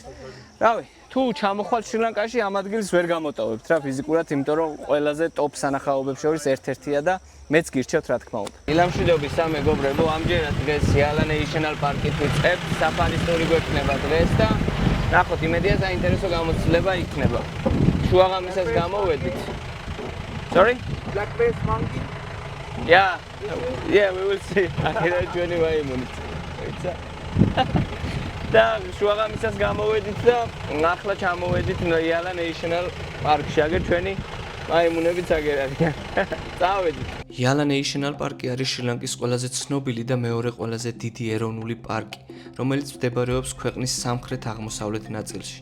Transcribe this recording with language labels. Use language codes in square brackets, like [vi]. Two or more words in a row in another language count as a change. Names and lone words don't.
[ka] რავი, თუ ჩამოხვალთ შრი-ლანკაში ამ ადგილს ვერ გამოტოვებთ რა ფიზიკურად, იმიტომ რომ ყველაზე ტოპ სანახაობებს შორის ერთ-ერთია და მეც გირჩევთ რა თქმა უნდა. დილამშვიდობისა მეგობრებო, ამჯერად დღეს Yala National Park-ით ვიწყებთ, საფარის ტური გვექნება დღეს და ნახოთ, იმედია საინტერესო გამოცდილება იქნება. შუაღამისას გამოვედით. [en] Sorry? Black-faced monkey. Yeah, we will see. [ka] აქედან ჩვენი ვაიმუნით. და შუაღამისას გამოვედით და ახლა ჩამოვედით Yala National Park-ში, აგერ ჩვენი მაიმუნებიც აგერ არიან. წავედით. Yala National Park-ი არის შრი-ლანკის ყველაზე ცნობილი და მეორე ყველაზე დიდი ეროვნული პარკი, რომელიც მდებარეობს ქვეყნის სამხრეთ-აღმოსავლეთ ნაწილში.